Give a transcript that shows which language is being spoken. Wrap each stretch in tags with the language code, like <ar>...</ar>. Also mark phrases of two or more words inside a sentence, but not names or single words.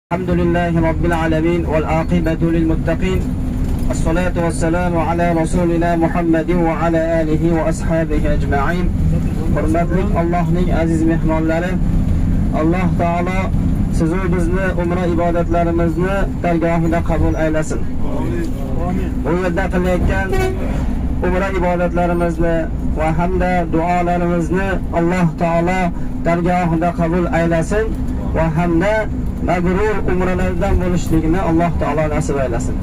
<ar>الحمد لله رب العالمين والعاقبة للمتقين الصلاة والسلام على رسولنا محمد وعلى آله وأصحابه أجمعين.</ar> <uz>Hurmatli Allohning aziz mehmonlari, Alloh taolo sizu bizni umra ibodatlarimizni dargohida qabul aylasin. Amin. Bu yerda qilayotgan umra ibodatlarimizni va hamda duolarimizni Alloh taolo dargohida qabul aylasin va hamda mabrur umralardan bo'lishligini Alloh taolo nasib aylasin.</uz>